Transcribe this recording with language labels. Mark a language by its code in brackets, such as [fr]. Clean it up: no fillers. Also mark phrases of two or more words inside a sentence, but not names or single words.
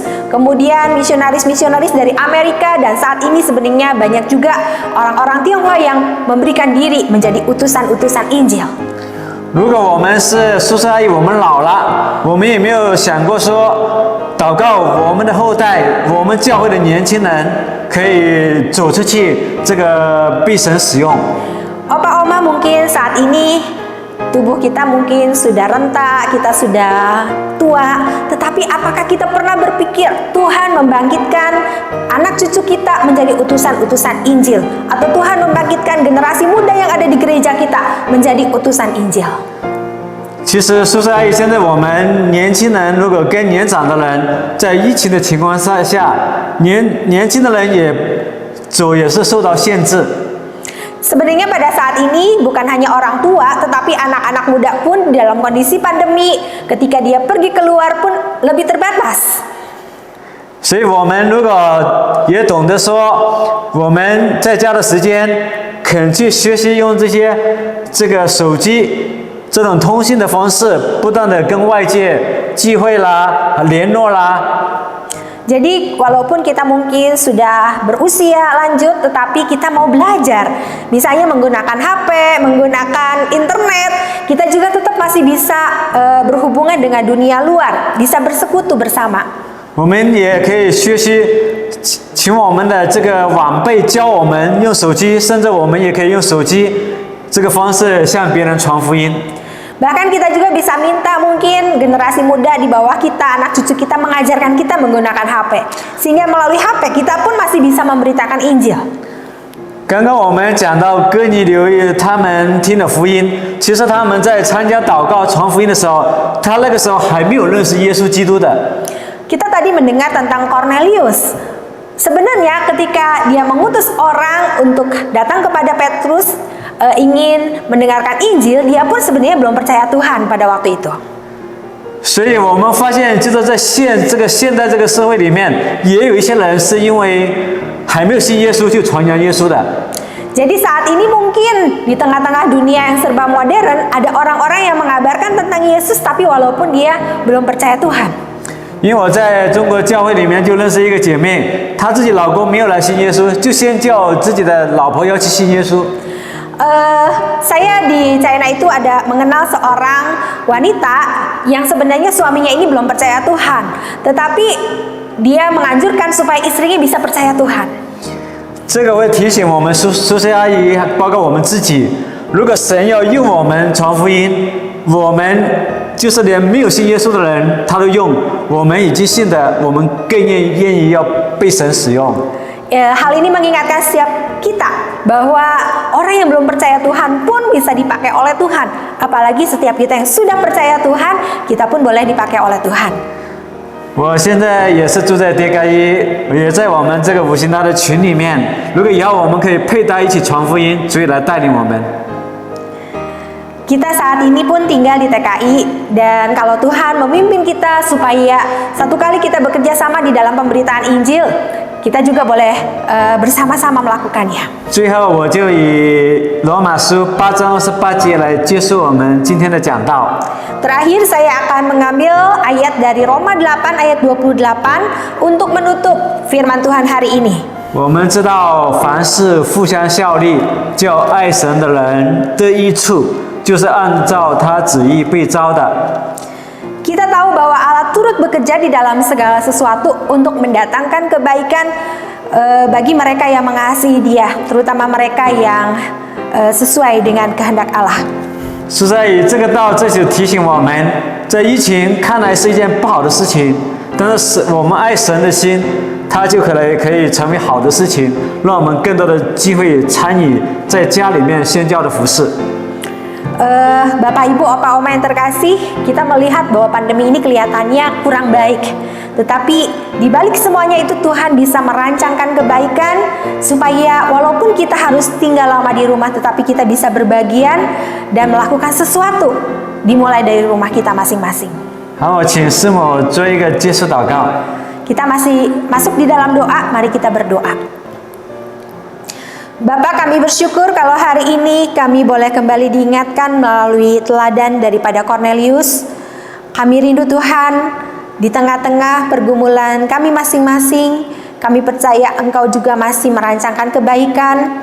[id] Kemudian misionaris-misionaris dari Amerika, dan saat ini sebenarnya banyak juga orang-orang Tionghoa yang memberikan diri menjadi utusan-utusan Injil. [zh] 如果我们是叔叔阿姨，我们老了，我们也没有想过说祷告我们的后代，我们教会的年轻人可以走出去，这个被神使用。 [id] Opa oma mungkin saat ini tubuh kita mungkin sudah renta, kita sudah tua, tetapi apakah kita pernah berpikir Tuhan membangkitkan anak cucu kita menjadi utusan-utusan Injil, atau Tuhan membangkitkan generasi muda yang ada di gereja kita menjadi utusan Injil? [zh] 其实，叔叔阿姨，现在我们年轻人如果跟年长的人在疫情的情况下，年轻的人也是受到限制。 [id] Sebenarnya pada saat ini bukan hanya orang tua, tetapi anak-anak muda pun dalam kondisi pandemi, ketika dia pergi keluar pun lebih terbatas. [zh] 所以，我们如果也懂得说，我们在家的时间，肯去学习用这个手机这种通信的方式，不断的跟外界聚会啦、联络啦。 [id] Jadi walaupun kita mungkin sudah berusia lanjut, tetapi kita mau belajar, misalnya menggunakan HP, menggunakan internet, kita juga tetap masih bisa berhubungan dengan dunia luar, bisa bersekutu bersama. [zh] 我们也可以学习，请我们的这个晚辈教我们用手机，甚至我们也可以用手机这个方式向别人传福音。 [id] Bahkan kita juga bisa minta mungkin generasi muda di bawah kita, anak cucu kita mengajarkan kita menggunakan HP. Sehingga melalui HP kita pun masih bisa memberitakan Injil. [zh] 刚刚我们讲到哥尼流他们听了福音，其实他们在参加祷告传福音的时候，他那个时候还没有认识耶稣基督的。 [id] Kita tadi mendengar tentang Cornelius. Sebenarnya ketika dia mengutus orang untuk datang kepada Petrus, ingin mendengarkan Injil, dia pun sebenarnya belum percaya Tuhan pada waktu itu. [zh] 所以我们发现，就是在现代这个社会里面，也有一些人是因为还没有信耶稣就传扬耶稣的。 [id] Jadi saat ini mungkin di tengah-tengah dunia yang serba modern, ada orang-orang yang mengabarkan tentang Yesus, tapi walaupun dia belum percaya Tuhan. [zh] 因为我在中国教会里面就认识一个姐妹，她自己老公没有来信耶稣，就先叫自己的老婆要去信耶稣。 [id] Saya di China itu ada mengenal seorang wanita yang sebenarnya suaminya ini belum percaya Tuhan, tetapi dia menganjurkan supaya istrinya bisa percaya Tuhan. [zh] 这个会提醒我们叔叔阿姨，包括我们自己，如果神要用我们传福音，我们就是连没有信耶稣的人他都用，我们已经信的，我们更愿意要被神使用。 [id] Hal ini mengingatkan setiap kita bahwa orang yang belum percaya Tuhan pun bisa dipakai oleh Tuhan. Apalagi setiap kita yang sudah percaya Tuhan, kita pun boleh dipakai oleh Tuhan. [zh] 我现在也是住在迪嘎伊，也在我们这个五行大的群里面。如果以后我们可以配搭一起传福音，主来带领我们。 [id] Kita saat ini pun tinggal di TKI, dan kalau Tuhan memimpin kita supaya satu kali kita bekerja sama di dalam pemberitaan Injil, kita juga boleh bersama-sama melakukannya. [zh] 最后，我就以罗马书8章28节来结束我们今天的讲道。 [id] Terakhir saya akan mengambil ayat dari Roma 8 ayat 28 untuk menutup firman Tuhan hari ini. [zh] 我们知道，凡事互相效力，叫爱神的人得益处，就是按照他旨意被招的。 [id] Kita tahu bahwa Allah turut bekerja di dalam segala sesuatu untuk mendatangkan kebaikan bagi mereka yang mengasihi Dia, terutama mereka yang sesuai dengan kehendak Allah. [zh] 所以这个道这就提醒我们，在疫情看来是一件不好的事情，但是我们爱神的心，它就可以成为好的事情，让我们更多的机会参与在家里面宣教的服事。 [id] Bapak, Ibu, Opa, Oma yang terkasih, kita melihat bahwa pandemi ini kelihatannya kurang baik. Tetapi di balik semuanya itu Tuhan bisa merancangkan kebaikan supaya walaupun kita harus tinggal lama di rumah, tetapi kita bisa berbagian dan melakukan sesuatu dimulai dari rumah kita masing-masing. [zh] 好，我请师母做一个结束祷告。 [id] Kita masih masuk di dalam doa, mari kita berdoa. Bapak, kami bersyukur kalau hari ini kami boleh kembali diingatkan melalui teladan daripada Cornelius. Kami rindu Tuhan, di tengah-tengah pergumulan kami masing-masing, kami percaya Engkau juga masih merancangkan kebaikan.